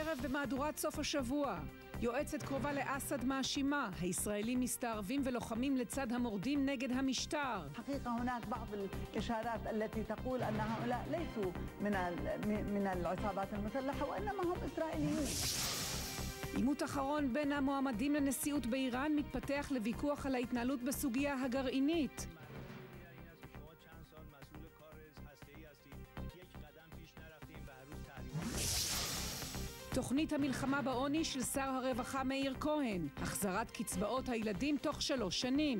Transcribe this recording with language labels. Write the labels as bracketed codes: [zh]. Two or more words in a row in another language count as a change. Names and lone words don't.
[he] במהדורת סוף השבוע, יועצת קרובה לאסד מאשימה, הישראלים מסתערבים ולוחמים לצד המורדים נגד המשטר. [ar] حقيقة هناك بعض الإشارات التي تقول أن هؤلاء ليسوا من العصابات المسلحة وإنما هم إسرائيليون. [he] עימות אחרון בין המועמדים לנשיאות באיראן מתפתח לוויכוח על ההתנהלות בסוגיה הגרעינית. תוכנית המלחמה בעוני של שר הרווחה מאיר כהן, החזרת קצבאות הילדים תוך 3 שנים.